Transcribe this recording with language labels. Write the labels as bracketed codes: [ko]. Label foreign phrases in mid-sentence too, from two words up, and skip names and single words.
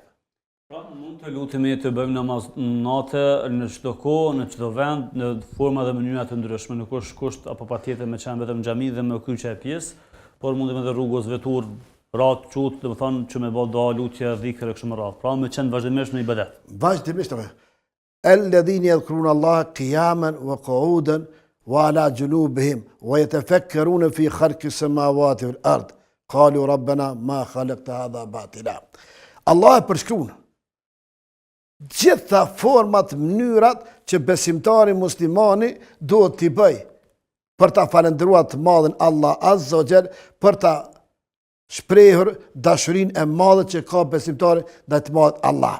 [sq] Pra, mund të lutemi të bëjmë namaz natë në çdo kohë, në çdo vend, në forma dhe mënyra të ndryshme, nuk është kusht apo patjetër me qenë vetëm xhami dhe me kyçe e pjesë, por mundem edhe rrugës vetur, ratë, qutë, dhe më thonë që me bë dua, lutje, dhikr e kështu me radhë. Pra me qenë vazhdimisht në ibadet. Vazhdimisht me. [ar] الذين يذكرون الله قياما وقعودا وعلى جنوبهم ويتفكرون في خلق السماوات والأرض. قالوا ربنا ما خلقت هذا باطلا. [sq] Allah e përshkruan gjitha format, mënyrat që besimtari muslimani duhet t'i bëj për ta falendëruar të madhin Allah [ar] عز وجل, [sq] për ta shprehur dashurin e madhe që ka besimtari ndaj të madhit Allah.